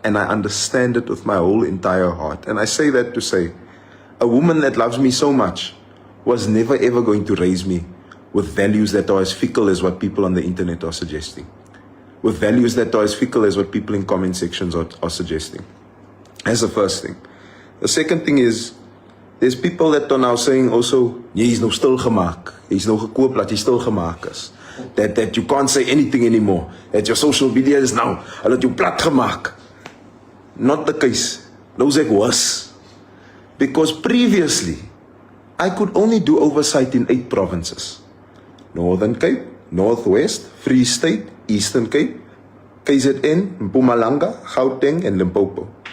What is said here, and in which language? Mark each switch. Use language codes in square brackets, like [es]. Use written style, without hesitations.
[en] And I understand it with my whole entire heart. And I say that to say, a woman that loves me so much was never ever going to raise me with values that are as fickle as what people on the internet are suggesting. With values that are as fickle as what people in comment sections are suggesting. That's the first thing. The second thing is, there's people that are now saying also, [af] jy is nou stil gemaak. Jy is nou gekoop dat jy stil gemaak is. [en] That you can't say anything anymore. That your social media is now, [af] dat you plat gemaak. [en] Not the case. [af] Nou sê ek was. [en] Because previously, I could only do oversight in 8 provinces. Northern Cape, Northwest, Free State, Eastern Cape, KZN, Mpumalanga, Gauteng, and Limpopo.